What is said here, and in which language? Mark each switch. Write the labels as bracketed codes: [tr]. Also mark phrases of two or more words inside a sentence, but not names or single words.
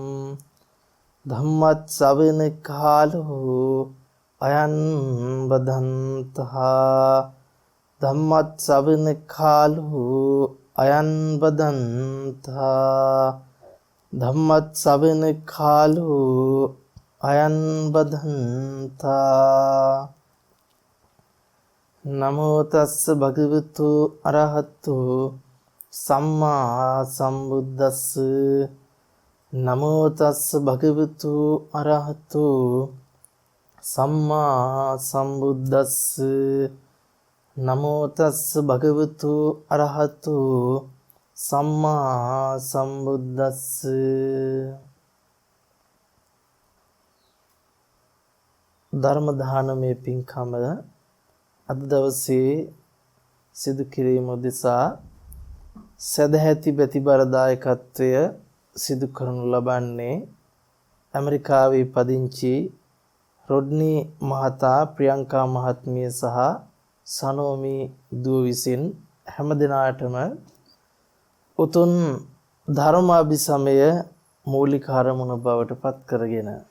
[pi] धम्मश्रवण कालो अयं बदन्तः धम्मश्रवण कालो अयं बदन्तः धम्मश्रवण कालो अयं बदन्तः। नमो तस् भगवतो अरहतो सम्मा सम्बुद्दस्स नमो तस् भगवतो अरहतो सम्मा सम्बुद्दस्स नमो तस् भगवतो अरहतो सम्मा सम्बुद्दस्स। [si] ධර්ම දානමය පින්කම අද දවසේ සිදු කිරීම උදෙසා සදැහැති ප්‍රතිබලදායකත්වය සිදු කරනු ලබන්නේ ඇමරිකාවේ පදිංචි රොඩ්නි මහතා ප්‍රියංකා මහත්මිය සහ සනෝමි දුව විසින් හැම දිනාටම උතුම් ධර්මාභිසමය මූලික අරමුණ බවට පත් කරගෙන